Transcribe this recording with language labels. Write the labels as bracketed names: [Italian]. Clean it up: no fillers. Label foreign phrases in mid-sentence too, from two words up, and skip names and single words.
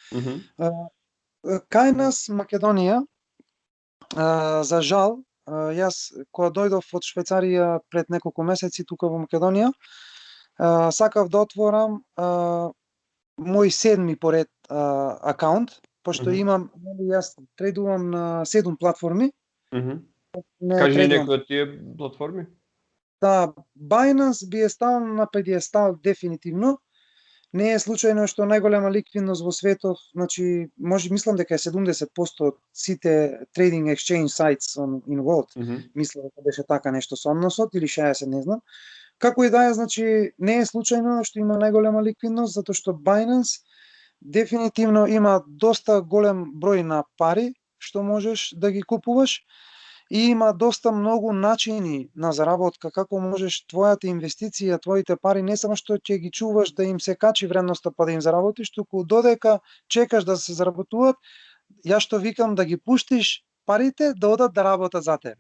[Macedonian] Кај нас Македонија, за жал, јас кога дојдов од Швајцарија пред неколку месеци тука во Македонија, сакав да отворам мој 7ми поред акаунт, пошто имам, јас трейдувам на 7 платформи, не Кажи трейдувам. некои од тие платформи. Да, Binance би е стал на педиестал дефинитивно. Не е случајно што најголема ликвидност во светот, значи, мислам дека е 70% од сите [English] trading exchange sites in world. [Macedonian] Мислам дека беше така нешто со односот, или 60, не знам. Како и да е, значи, не е случајно што има најголема ликвидност, затоа што Binance дефинитивно има доста голем број на пари што можеш да ги купуваш и има доста многу начини на заработка, како можеш твојата инвестиција, твоите пари не само што ќе ги чуваш да им се качи вредноста па да им заработиш, туку додека чекаш да се заработуваат, јас што викам да ги пуштиш парите да одат да работат за тебе.